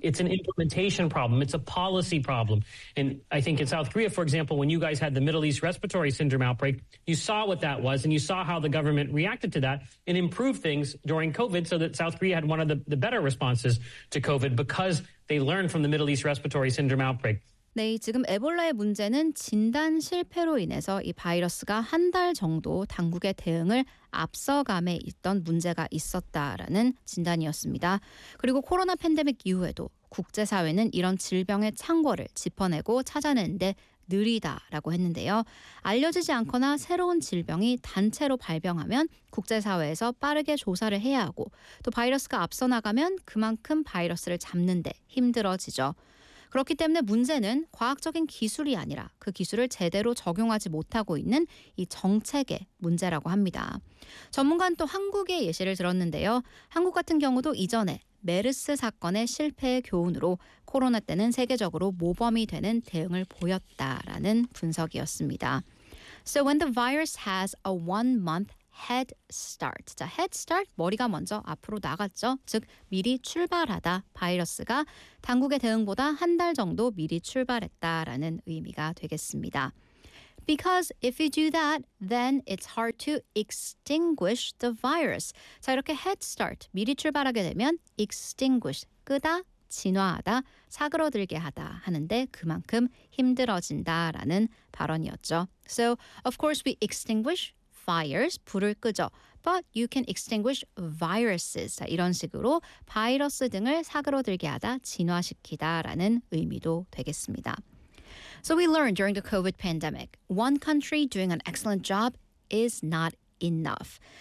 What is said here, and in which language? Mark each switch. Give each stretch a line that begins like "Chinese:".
English: It's an implementation problem. It's a policy problem. And I think in South Korea, for example, when you guys had the Middle East Respiratory Syndrome outbreak, you saw what that was and you saw how the government reacted to that and improved things during COVID so that South Korea had one of the better responses to COVID because they learned from the Middle East Respiratory Syndrome outbreak.
Korean: 네, 지금 에볼라의 문제는 진단 실패로 인해서 이 바이러스가 한 달 정도 당국의 대응을 앞서감에 있던 문제가 있었다라는 진단이었습니다. 그리고 코로나 팬데믹 이후에도 국제사회는 이런 질병의 창궐을 짚어내고 찾아내는 데 느리다라고 했는데요. 알려지지 않거나 새로운 질병이 단체로 발병하면 국제사회에서 빠르게 조사를 해야 하고 또 바이러스가 앞서 나가면 그만큼 바이러스를 잡는 데 힘들어지죠. 그렇기 때문에 문제는 과학적인 기술이 아니라 그 기술을 제대로 적용하지 못하고 있는 이 정책의 문제라고 합니다. 전문가는 또 한국의 예시를 들었는데요. 한국 같은 경우도 이전에 메르스 사건의 실패의 교훈으로 코로나 때는 세계적으로 모범이 되는 대응을 보였다라는 분석이었습니다.
English: So when the virus has a one-month head start.
Korean: 자, head start, 머리가 먼저 앞으로 나갔죠. 즉, 미리 출발하다, 바이러스가 당국의 대응보다 한 달 정도 미리 출발했다라는 의미가 되겠습니다.
English: Because if you do that, then it's hard to extinguish the virus.
Korean: 자, 이렇게 head start, 미리 출발하게 되면 extinguish, 끄다, 진화하다, 사그러들게 하다 하는데 그만큼 힘들어진다라는 발언이었죠.
English: So, of course, we extinguish fires,
Korean: 불을 끄죠.
English: But you can extinguish viruses.
Korean: 자, 이런 식으로 바이러스 등을 사그러들게 하다, 진화시키다라는 의미도 되겠습니다.
English: So we learned during the COVID pandemic, one country doing an excellent job is not enough.